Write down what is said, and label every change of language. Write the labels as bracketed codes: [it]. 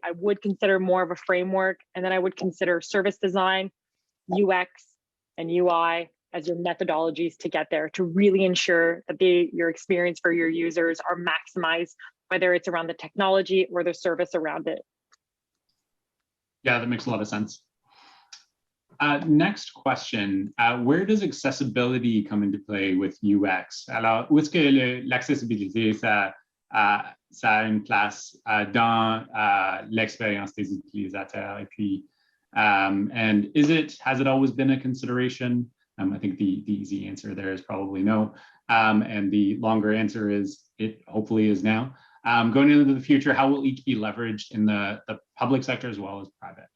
[en] I would consider more of a framework. And then I would consider service design, UX, and UI as your methodologies to get there, to really ensure that your experience for your users are maximized, whether it's around the technology or the service around it. Yeah, that makes a lot of sense. Next question, where does accessibility come into play with UX? [fr] Alors, où est-ce que l'accessibilité, ça a une place dans l'expérience des utilisateurs? Et puis, [en] and has it always been a consideration? I think the easy answer there is probably no. And the longer answer is it hopefully is now. Going into the future, how will each be leveraged in the public sector as well as private?